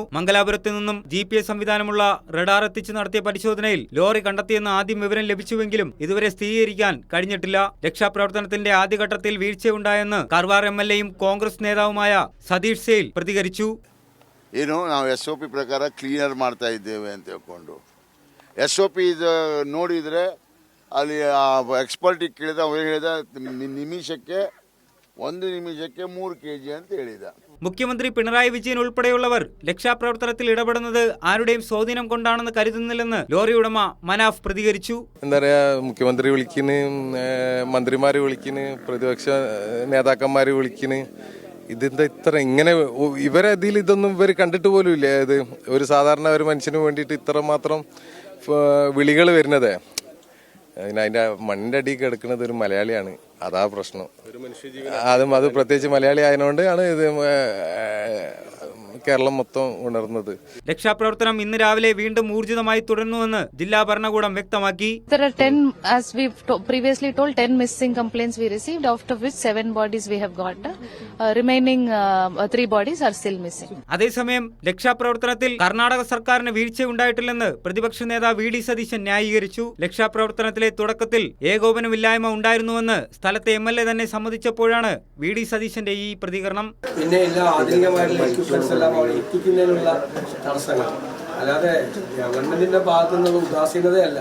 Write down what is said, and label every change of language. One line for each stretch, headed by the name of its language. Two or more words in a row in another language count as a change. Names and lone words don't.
Malayalam: മംഗലാപുരത്ത് നിന്നും GPS സംവിധാനമുള്ള റഡാർ എത്തിച്ച് നടത്തിയ പരിശോധനയിൽ ലോറി കണ്ടെത്തിയെന്ന് ആദ്യം വിവരം ലഭിച്ചുവെങ്കിലും ഇതുവരെ സ്ഥിരീകരിക്കാൻ കഴിഞ്ഞിട്ടില്ല. രക്ഷാപ്രവർത്തനത്തിന്റെ ആദ്യഘട്ടത്തിൽ വീഴ്ചയുണ്ടായെന്ന് കാർവാർ MLAയും കോൺഗ്രസ് നേതാവുമായ സതീഷ് സെയിൽ പ്രതികരിച്ചു.
Kannada: SOP ಪ್ರಕಾರ ಕ್ಲೀನರ್ ಮಾಡ್ತಾ ಇದ್ದೇವೆ ಅಂತ ಹೇಳ್ಕೊಂಡು SOP ನೋಡಿದರೆ ಅಲ್ಲಿ ಎಕ್ಸ್ಪರ್ಟಿಗೆ ಕೇಳಿದ ಅವ್ರು ಹೇಳಿದ ನಿಮಿಷಕ್ಕೆ 3 kg ಅಂತ ಹೇಳಿದ.
Malayalam: മുഖ്യമന്ത്രി പിണറായി വിജയൻ ഉൾപ്പെടെയുള്ളവർ രക്ഷാപ്രവർത്തനത്തിൽ ഇടപെടുന്നത് ആരുടെയും സ്വാധീനം കൊണ്ടാണെന്ന് കരുതുന്നില്ലെന്ന് ലോറി ഉടമ മനാഫ് പ്രതികരിച്ചു. എന്താ പറയാ, മുഖ്യമന്ത്രി വിളിക്കുന്നു, മന്ത്രിമാര് വിളിക്കുന്നു, പ്രതിപക്ഷ നേതാക്കന്മാര് വിളിക്കുന്നു. ഇതെന്താ ഇത്ര ഇങ്ങനെ ഇവരതിൽ ഇതൊന്നും ഇവർ കണ്ടിട്ട് പോലും ഇല്ല. ഇത് ഒരു സാധാരണ ഒരു മനുഷ്യന് വേണ്ടിയിട്ട് ഇത്ര മാത്രം വിളികൾ വരുന്നത്. അതിന്റെ മണ്ണിന്റെ അടിയിൽ കിടക്കുന്നത് ഒരു മലയാളിയാണ്. അതാ പ്രശ്നം. അത് പ്രത്യേകിച്ച് മലയാളി ആയതുകൊണ്ട് ആണ് ഇത് കേരളം മൊത്തം ഉണർന്നത്. രക്ഷാപ്രവർത്തനം ഇന്ന് രാവിലെ വീണ്ടും ഊർജിതമായി തുടരുന്നുവെന്ന് ജില്ലാ ഭരണകൂടം വ്യക്തമാക്കി.
English: There are 10, as we've previously told, 10 missing complaints we received, out of which 7 bodies we have got. Remaining 3 bodies are still missing.
Malayalam: അതേസമയം രക്ഷാപ്രവർത്തനത്തിൽ കർണാടക സർക്കാരിന് വീഴ്ചയുണ്ടായിട്ടില്ലെന്ന് പ്രതിപക്ഷ നേതാവ് വി ഡി സതീശൻ ന്യായീകരിച്ചു. രക്ഷാപ്രവർത്തനത്തിലെ തുടക്കത്തിൽ ഏകോപനമില്ലായ്മ ഉണ്ടായിരുന്നുവെന്ന് സ്ഥലത്തെ MLA തന്നെ സമ്മതിച്ചപ്പോഴാണ് വി ഡി സതീശന്റെ ഈ പ്രതികരണം. പിന്നെ എല്ലാ ആധുനികമായിട്ടുള്ള എത്തിക്കുന്നതിനുള്ള തടസ്സങ്ങൾ, അല്ലാതെ ഗവൺമെന്റിന്റെ ഭാഗത്തു നിന്നുള്ള ഉദാസീനതയല്ല.